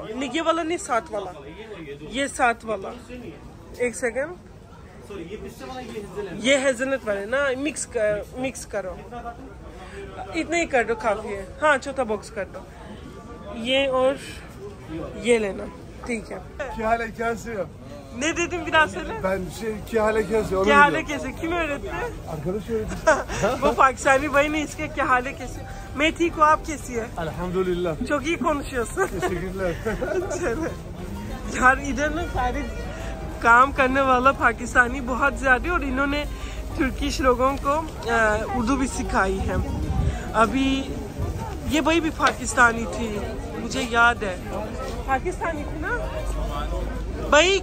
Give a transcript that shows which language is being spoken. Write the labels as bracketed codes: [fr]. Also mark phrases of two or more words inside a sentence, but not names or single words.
[ur] یہ والا نہیں، 7 والا، یہ 7 والا۔ ایک سیکنڈ، یہ ہیزلنٹ والے نا، مکس کرو. اتنا ہی کر دو، کافی ہے۔ ہاں، چوتھا باکس کر دو. یہ اور یہ لینا۔ ٹھیک ہے. کیا حال ہے، کیسے ہو? [tr] Ne dedim bir daha söyle. [ur] Ben کیا حال ہے کیسے? کیا حال ہے کیسے? [tr] Kim öğretti? Arkadaş öğretti. Bu Pakistani [ur] بھائی نے اس کے کیا حال ہے کیسے؟ میں ٹھیک ہوں، آپ کیسی ہے? [tr] Elhamdülillah. Çok iyi konuşuyorsun. Teşekkürler. [ur] یار ادھر نا سارے کام کرنے والا پاکستانی بہت زیادہ، اور انہوں نے ترکش لوگوں کو اردو بھی سکھائی ہے. ابھی یہ بھائی بھی پاکستانی تھی، مجھے یاد ہے، پاکستانی تھی نا بھائی.